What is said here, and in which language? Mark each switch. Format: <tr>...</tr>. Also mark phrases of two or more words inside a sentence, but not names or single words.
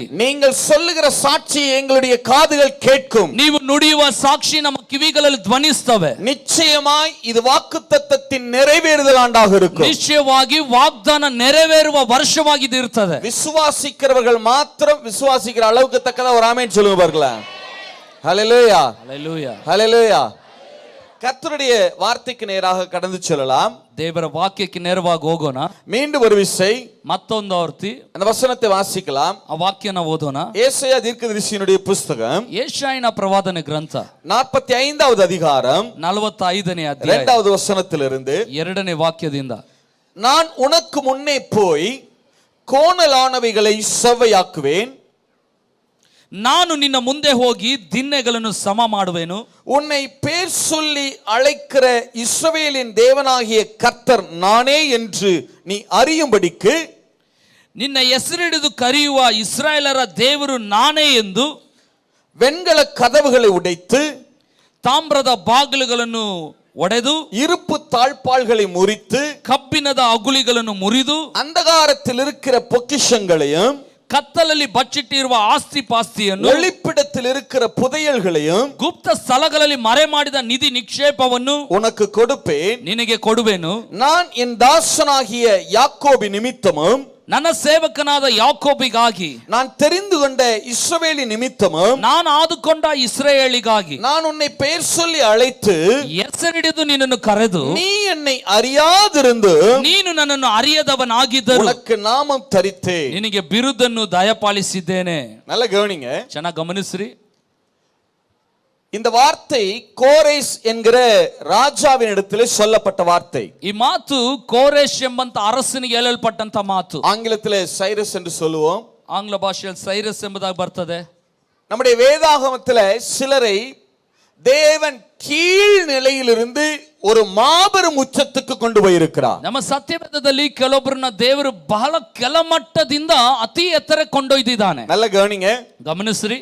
<ta>நீங்கள் சொல்லுகிற சாட்சியை எங்களுடைய காதுகள் கேட்கும்.</ta> <kn>ನೀವು ನುಡಿಯುವ ಸಾಕ್ಷಿ ನಮ್ಮ ಕಿವಿಗಳಲ್ಲಿ ಧ್ವನಿಸುತ್ತವೆ.</kn> <ta>நிச்சயமாய் இது வாக்குத்தத்தத்தின் நிறைவேறுதல் ஆண்டாக இருக்கும்.</ta> <kn>ನಿಶ್ಚಯವಾಗಿ ವಾಗ್ದಾನ ನೆರವೇರುವ ವರ್ಷವಾಗಿ ಇದು ಇರುತ್ತದೆ.</kn> <ta>விசுவாசிக்கிறவர்கள் மாத்திரம் விசுவாசிக்கிற அளவுக்கு தக்கதா ஒரு ஆமென் சொல்லுங்க பார்க்கலாம். ஹல்லேலூயா</ta> <kn>ಹಲ್ಲೆಲೂಯಾ</kn> <ta>ஹல்லேலூயா. கர்த்தருடைய வார்த்தைக்கு நேராக கடந்து செல்லலாம்.</ta> <kn>ದೇವರ ವಾಕ್ಯಕ್ಕೆ ನೇರವಾಗಿ ಹೋಗೋಣ.</kn> <ta>மீண்டும் ஒரு விசை</ta> <kn>ಮತ್ತೊಂದು ಆವರ್ತಿ</kn> <ta>அந்த வசனத்தை வாசிக்கலாம்.</ta> <kn>ಆ ವಾಕ್ಯನ ಓದೋಣ.</kn> <ta>ஏசாயா தீர்க்கதரிசியினுடைய புத்தகம்</ta> <kn>ಯೆಶಾಯನ ಪ್ರವಾದನೆ ಗ್ರಂಥ</kn> <ta>45வது அதிகாரம்</ta> <kn>45ನೇ ಅಧ್ಯಾಯ</kn> <ta>2வது வசனத்திலிருந்து</ta> <kn>2ನೇ ವಾಕ್ಯದಿಂದ,</kn> <ta>நான் உனக்கு முன்னே போய் கோணலானவைகளை செவ்வையாக்குவேன்,</ta> <kn>ನಾನು ನಿನ್ನ ಮುಂದೆ ಹೋಗಿ ದಿನ್ನೆಗಳನ್ನು ಸಮ ಮಾಡುವೆನು,</kn> <ta>உன்னை பேர் சொல்லி அழைக்கிற இஸ்ரவேலின் தேவனாகிய கர்த்தர் நானே என்று நீ அறியும்படிக்கு</ta> <kn>ನಿನ್ನ ಹೆಸರಿಡಿದು ಕರೆಯುವ ಇಸ್ರಾಯೇಲರ ದೇವರು ನಾನೇ ಎಂದು</kn> <ta>வெண்கல கதவுகளை உடைத்து</ta> <kn>ತಾಮ್ರದ ಬಾಗಿಲುಗಳನ್ನು ಒಡೆದು</kn> <ta>இருப்பு தாழ்பாள்களை முறித்து</ta> <kn>ಕಬ್ಬಿಣದ ಅಗುಳಿಗಳನ್ನು ಮುರಿದು</kn> <ta>அந்தகாரத்தில் இருக்கிற பொக்கிஷங்களையும்</ta> <kn>ಕತ್ತಲಲ್ಲಿ ಬಚ್ಚಿಟ್ಟಿರುವ ಆಸ್ತಿ ಪಾಸ್ತಿಯನ್ನು</kn> <ta>ஒளிப்பிடத்தில் இருக்கிற புதையல்களையும்</ta> <kn>ಗುಪ್ತ ಸ್ಥಳಗಳಲ್ಲಿ ಮರೆ ಮಾಡಿದ ನಿಧಿ ನಿಕ್ಷೇಪವನ್ನು</kn> <ta>உனக்கு கொடுப்பேன்.</ta> <kn>ನಿನಗೆ ಕೊಡುವೆನು.</kn> <ta>நான் என் தாசனாகிய யாக்கோபி நிமித்தமும்</ta> <kn>ನನ್ನ ಸೇವಕನಾದ ಯಾಕೋಬಿಗಾಗಿ,</kn> <ta>நான் தெரிந்து கொண்ட இஸ்ரவேலி நிமித்தமும்</ta> <kn>ನಾನು ಆದುಕೊಂಡ ಇಸ್ರಾಯೇಲಿಗಾಗಿ</kn> <ta>நான் உன்னை பெயர் சொல்லி அழைத்து</ta> <kn>ಹೆಸರಿಡಿದು ನಿನ್ನನ್ನು ಕರೆದು</kn> <ta>நீ என்னை அறியாதிருந்து</ta> <kn>ನೀನು ನನ್ನನ್ನು ಅರಿಯದವನಾಗಿದ್ದರು</kn> <ta>உனக்கு நாமம் தரித்தேன்.</ta> <kn>ನಿನಗೆ ಬಿರುದನ್ನು ದಯಪಾಲಿಸಿದ್ದೇನೆ.</kn> <ta>நல்ல கவனிங்க,</ta> <kn>ಚೆನ್ನಾಗಿ ಗಮನಿಸ್ರಿ.</kn> <ta>இந்த வார்த்தை கோரேஸ் என்கிற ராஜாவின் இடத்திலே சொல்லப்பட்ட வார்த்தை.</ta> <kn>ಈ ಮಾತು ಕೋರೆಶ್ ಎಂಬಂತ ಅರಸನಿಗೆ ಹೇಳಲ್ಪಟ್ಟಂತ ಮಾತು.</kn> <ta>ஆங்கிலத்திலே சைரஸ் என்று சொல்லுவோம்,</ta> <kn>ಆಂಗ್ಲ ಭಾಷೆಯಲ್ಲಿ ಸೈರಸ್ ಎಂಬುದಾಗಿ ಬರ್ತದೆ.</kn> <ta>நம்முடைய வேதாகமத்திலே சிலரை தேவன் கீழ் நிலையிலிருந்து ஒரு மாபெரும் உச்சத்துக்கு கொண்டு போயிருக்கிறார்.</ta> <kn>ನಮ್ಮ ಸತ್ಯವೇದದಲ್ಲಿ ಕೆಲವೊಬ್ಬರನ್ನ ದೇವರು ಬಹಳ ಕೆಳಮಟ್ಟದಿಂದ ಅತಿ ಎತ್ತರ ಕೊಂಡೊಯ್ದಿದ್ದಾನೆ.</kn> <ta>நல்ல கவனிங்க,</ta> <kn>ಗಮನಿಸ್ರಿ.</kn>